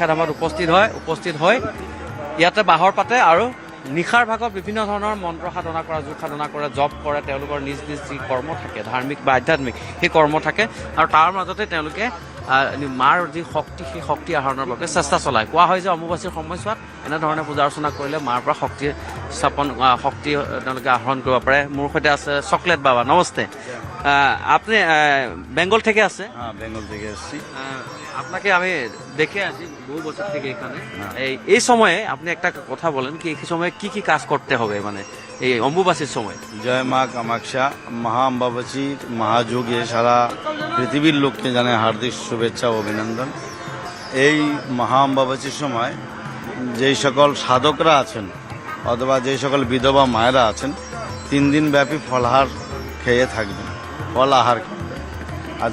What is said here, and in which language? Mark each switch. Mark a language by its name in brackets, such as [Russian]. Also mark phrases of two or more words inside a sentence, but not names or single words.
[Assamese] ধামত উপস্থিত হয় ইয়াতে বাহৰ পাতে আৰু নিশাৰ ভাগত বিভিন্ন ধৰণৰ মন্ত্ৰ সাধনা কৰা যোগ সাধনা কৰে জপ কৰে তেওঁলোকৰ নিজ নিজ যি কৰ্ম থাকে ধাৰ্মিক বা আধ্যাত্মিক সেই কৰ্ম থাকে আৰু তাৰ মাজতে তেওঁলোকে মাৰ যি শক্তি সেই শক্তি আহৰণৰ বাবে চেষ্টা চলায় কোৱা হয় যে অম্বুবাচীৰ সময়ছোৱাত এনেধৰণে পূজা অৰ্চনা কৰিলে মাৰ পৰা শক্তি তেওঁলোকে আহৰণ কৰিব পাৰে মোৰ সৈতে আছে চকলেট বাবা নমস্তে [Bangla] আপনি বেঙ্গল থেকে আছে বেঙ্গল থেকে এসেছি আপনাকে আমি দেখে আসি বহু বছর থেকে এখানে এই সময়ে আপনি একটা কথা বলেন কি এই সময়ে কি কি কাজ করতে হবে মানে এই অম্বুবাচীর সময় জয় মা কামাখ্যা মহা অম্বুবাচীর মহাযোগে সারা পৃথিবীর লোককে জানাই হার্দিক শুভেচ্ছা ও অভিনন্দন এই মহা অম্বুবাচীর সময় যেই সকল সাধকরা আছেন অথবা যেই সকল বিধবা মায়েরা আছেন 3 দিন ব্যাপী ফলাহার খেয়ে থাকবেন ফল আহার খাবেন আর